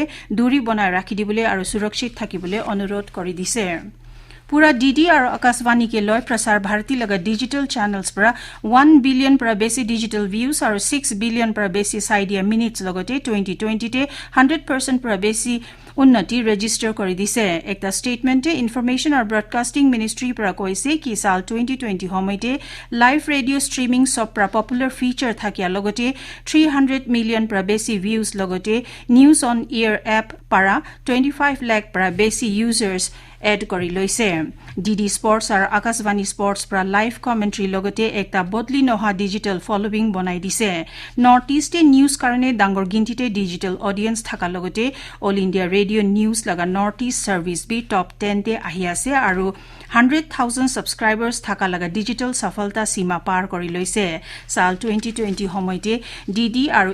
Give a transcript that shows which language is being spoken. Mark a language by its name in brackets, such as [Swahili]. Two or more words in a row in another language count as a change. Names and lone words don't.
[Naga Pidgin] duri banai rakhidibole aru surakshit thakibole anurodh kori dise Pura DD aru Akashvani ke loy prasar bharati laga [English] digital channels [Naga Pidgin] pra 1 billion pra besi [English] digital views [Naga Pidgin] aru 6 billion pra besi saidia minutes logote 2020 te 100% pra besi unnati register kori dise ekta statement te information or broadcasting ministry pra koise ki sal 2020 homoite [English] live radio streaming [Naga Pidgin] sub pra [English] popular feature [Naga Pidgin] thakia logote 300 million pra besi views logote news on air app para 25 lakh pra besi users এড কৰি লৈছে ডিডি স্পৰ্টছ আৰু আকাশবাণী স্পৰ্টছ পৰা [English] live commentary [Naga Pidgin] লগতে একটা বদলি নহা [English] digital following [Naga Pidgin] বনাই দিছে [English] North East news [Naga Pidgin] কাৰণে ডাঙৰ গিন্তিতে [English] digital audience [Naga Pidgin] থকা লগতে অল ইণ্ডিয়া ৰেডিঅ' নিউজ লগা নৰ্থ ইষ্ট ছাৰ্ভিচ বি টপ 10 তে আহি আছে আৰু 100,000 ছাবস্ক্ৰাইবাৰ্ছ থকা লগা ডিজিটেল সফলতা সীমা পাৰ কৰি লৈছে সাল 2020 সময়তে ডিডি আৰু